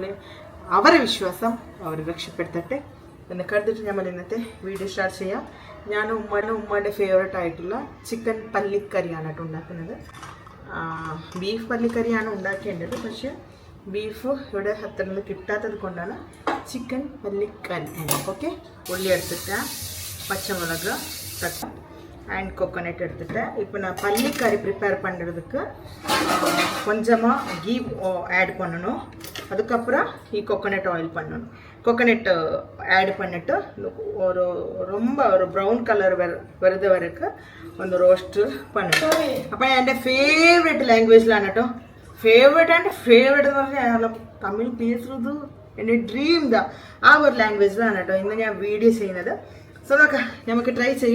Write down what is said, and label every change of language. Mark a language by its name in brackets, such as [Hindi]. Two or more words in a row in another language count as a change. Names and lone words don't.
[Malayalam] അവരെ വിശ്വാസം അവർ രക്ഷപ്പെടുത്തട്ടെ എന്ന് കരുതിട്ട് നമ്മൾ ഇന്നത്തെ വീഡിയോ സ്റ്റാർട്ട് ചെയ്യാം ഞാൻ ഉമ്മാൻ്റെ ഫേവറേറ്റ് ആയിട്ടുള്ള ചിക്കൻ പല്ലിക്കറിയാണ് കേട്ടോ ഉണ്ടാക്കുന്നത് ബീഫ് പല്ലിക്കറിയാണ് ഉണ്ടാക്കേണ്ടത് പക്ഷേ ബീഫ് ഇവിടെ അത്ര കിട്ടാത്തത് കൊണ്ടാണ് ചിക്കൻ പല്ലിക്കറി ഓക്കെ ഉള്ളി എടുത്തിട്ട് പച്ചമുളക് [Tamil] அண்ட் கோகோனட் எடுத்துட்டு இப்போ நான் பள்ளிக்கறி ப்ரிப்பேர் பண்ணுறதுக்கு கொஞ்சமாக கீ ஆட் பண்ணணும் அதுக்கப்புறம் [English] coconut oil [Tamil] பண்ணணும் கோகனட் ஆட் பண்ணிட்டு ஒரு ரொம்ப ஒரு [Malayalam] ബ്രൗൺ കളർ വരുന്നത് വരക്ക് ഒന്ന് റോസ്റ്റ് പണിട്ടു. അപ്പം എൻ്റെ ഫേവറേറ്റ് ലാംഗ്വേജിലാണ് കേട്ടോ. [English] favourite and favourite [Malayalam] എന്ന് പറഞ്ഞാൽ തമിഴ് പേசுறது എൻ്റെ ഡ്രീം ദാ ആ ഒരു ലാംഗ്വേജിലാണ് കേട്ടോ ഇന്ന് ഞാൻ വീഡിയോ ചെയ്യുന്നത്. സോ നോക്കാം, നമുക്ക് ട്രൈ ചെയ്യാം.